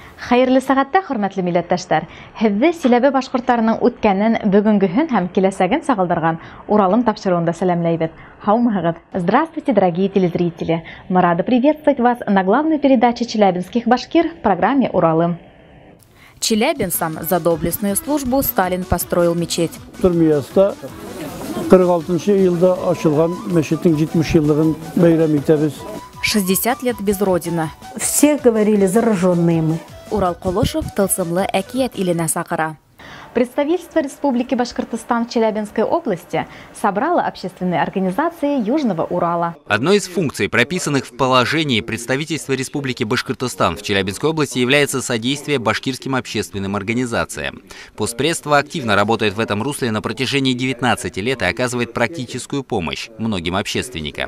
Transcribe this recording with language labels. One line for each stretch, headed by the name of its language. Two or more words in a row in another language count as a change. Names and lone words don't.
Bashkir: Хәерле сәгатьтә, хөрмәтле милләттәшләр. Һезне Силәбе башкортларының үткәнен, бүгенгеһен һәм киләсәген сагылдырган Уралым тапшыруында сәламләйбез. Һаумыгыз.
Russian: Здравствуйте, дорогие телезрители. Мы рады приветствовать вас на главной передаче челябинских башкир в программе «Уралым». Челябинцам за доблестную службу Сталин построил мечеть.
Bashkir: Турмияста 46 елда ачылган мәчеттең 70 еллыгын бәйрәм итәбез.
Russian: 60 лет без родины. Все говорили, зараженные мы.
Bashkir: Урал Колошев тылсымлы әкият иленә сакыра.
Russian: Представительство Республики Башкортостан в Челябинской области собрало общественные организации Южного Урала. Одной из функций, прописанных в положении представительства Республики Башкортостан в Челябинской области, является содействие башкирским общественным организациям. Постпредство активно работает в этом русле на протяжении 19 лет и оказывает практическую помощь многим общественникам.